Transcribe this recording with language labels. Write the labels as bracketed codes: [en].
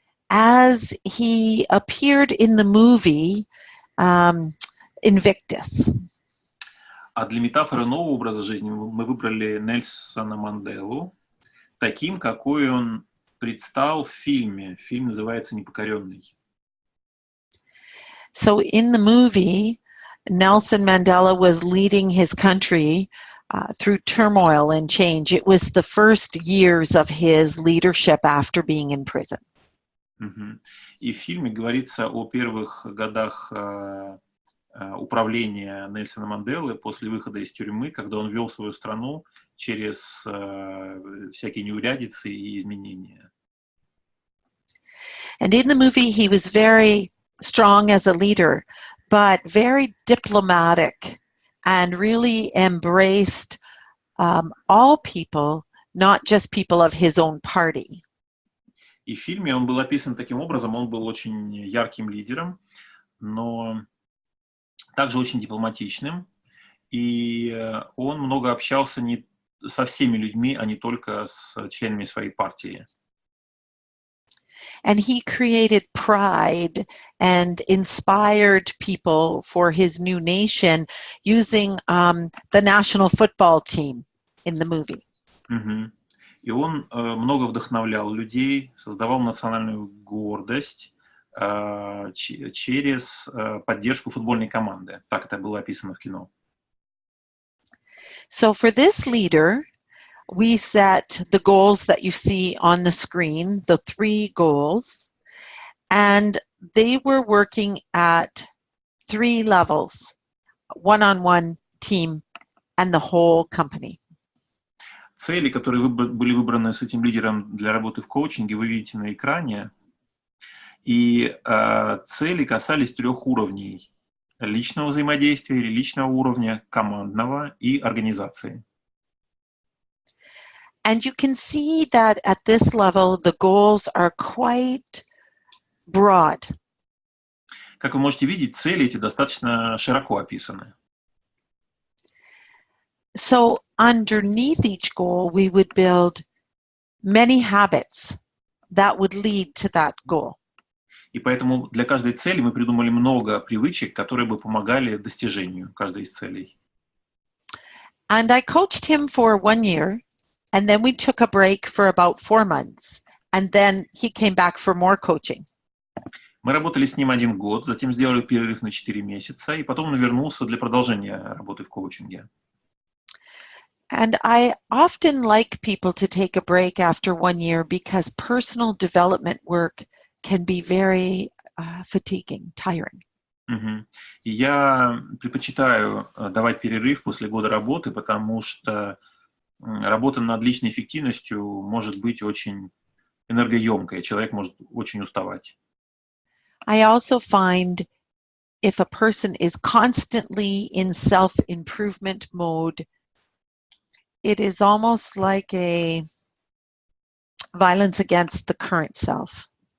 [en] as he appeared in the movie Invictus. [ru] А для метафоры нового образа жизни мы выбрали Нельсона Манделу таким, какой он предстал в фильме. Фильм называется «Непокоренный». [en] So in the movie, Nelson Mandela was leading his country through turmoil and change. It was the first years of his leadership after being in prison. [ru] И в фильме говорится о первых годах управления Нельсона Манделы после выхода из тюрьмы, когда он вел свою страну через всякие неурядицы и изменения. [en] And in the movie, he was very strong as a leader, but very diplomatic and really embraced all people, not just people of his own party. [ru] И в фильме он был описан таким образом, он был очень ярким лидером, но также очень дипломатичным, и он много общался не со всеми людьми, а не только с членами своей партии. [en] And he created pride and inspired people for his new nation using the national football team in the movie. [ru] И он много вдохновлял людей, создавал национальную гордость через поддержку футбольной команды. Так это было описано в кино. [en] So for this leader, we set the goals that you see on the screen, the 3 goals, and they were working at 3 levels, one-on-one, team, and the whole company. [ru] Цели, которые были выбраны с этим лидером для работы в коучинге, вы видите на экране. И цели касались 3 уровней: личного взаимодействия или личного уровня, командного и организации. [en] And you can see that at this level, the goals are quite broad. [ru] Как вы можете видеть, цели эти достаточно широко описаны. [en] So underneath each goal, we would build many habits that would lead to that goal. [ru] И поэтому для каждой цели мы придумали много привычек, которые бы помогали достижению каждой из целей. [en] And I coached him for 1 year, and then we took a break for about 4 months, and then he came back for more coaching. [ru] Мы работали с ним 1 год, затем сделали перерыв на 4 месяца, и потом он вернулся для продолжения работы в коучинге. [en] And I often like people to take a break after 1 year because personal development work can be very fatiguing, tiring. [ru] И я предпочитаю давать перерыв после года работы, потому что работа над личной эффективностью может быть очень энергоемкой, человек может очень уставать. [en] I also find if a person is constantly in self-improvement mode, it is almost like a violence against the current self.